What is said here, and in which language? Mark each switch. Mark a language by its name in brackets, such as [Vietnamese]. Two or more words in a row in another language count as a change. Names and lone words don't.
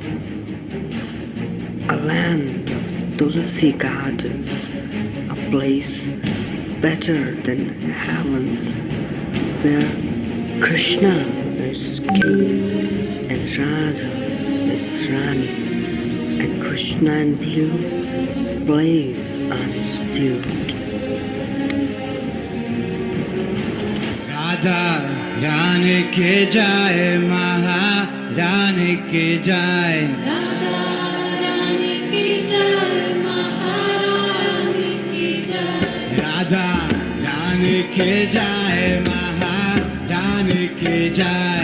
[English] a land of Tulsi gardens, a place better than heavens, where Krishna is king and Radha is Rani, and Krishna in blue plays on his flute. [Hindi] राधा रानी के जाए महारानी के जाए राधा रानी की जय महारानी की जय राधा रानी के जाए महारानी के जाए